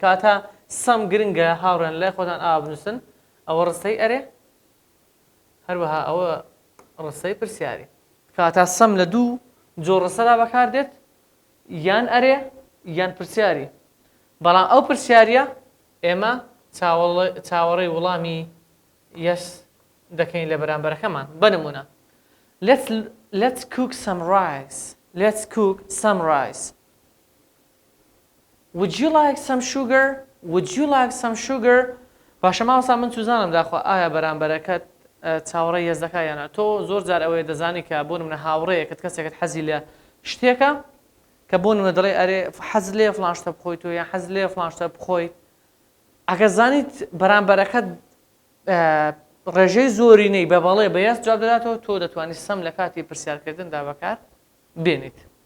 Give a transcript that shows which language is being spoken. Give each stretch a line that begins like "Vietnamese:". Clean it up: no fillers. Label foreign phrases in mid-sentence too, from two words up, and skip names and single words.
Central Kurdish: کاتە سەم گرنگە هاوڕێن لای خۆتان ئاوا بنووسن، ئەوە ڕستەی ئەرێ، هەروەها ئەوە ڕستەی پرسیاری. کاتە سەم لە دوو جۆر ڕستەدا بەکاردێت، یان ئەرێ یان پرسیاری. بەڵام ئەو پرسیاریە ئێمە چاوەڕێی وەڵامی یەس دەکەین لە بەرامبەرەکەمان. بنمونە:
English: let's cook some rice. let's cook some rice. would you like some sugar? would you like some sugar?
Central Kurdish: باشە ماوەسا من چوزانم داخوا ئایا بەرامبەرەکەت چاوەڕێی یەس دەکا یانە. تۆ زۆر جار ئەوەیە دەزانی کە بۆ نمونە هاوڕێیەکت کەسێکت حەزی لە شتێکە کە بۆ نمونە دەڵێ ئەرێ حەز لێ فڵان شتە بخۆیت و یان حەز لێ فڵان شتە بخۆیت. ئەگەر زانیت بەرامبەرەکەت ڕێژەی زۆرینەی بە بەڵێ بە یەس جواب دەداتەوە، تۆ دەتوانیت سەم لە کاتی پرسیارکردندا بەکار بێنیت.